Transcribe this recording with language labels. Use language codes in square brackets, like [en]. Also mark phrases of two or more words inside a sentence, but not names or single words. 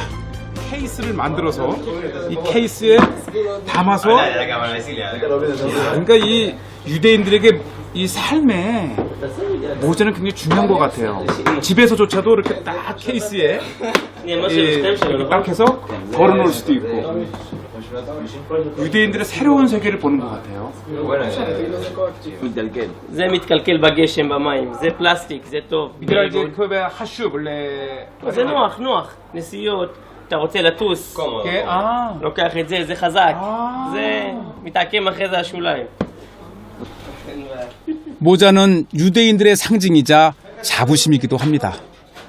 [ko] 케이스를 만들어서 이 케이스에 담아서 그러니까 이 유대인들에게 이 삶에 모자는 굉장히 중요한 것 같아요. 집에서조차도 이렇게 딱 케이스에 이렇게 딱 해서 걸어놓을 수도 있고 유대인들의 새로운 세계를 보는 것 같아요. [he] זה מתקלקל בגשם במים, זה פלסטיק, זה טוב. בגלל זה חשוב ל... זה נוח, נוח. נסיעות, אתה רוצה לטוס, [ko] 아, [he] לוקח את זה, זה חזק. זה מתעקם אחרי זה השוליים. [ko] 모자는 유대인들의 상징이자 자부심이기도 합니다.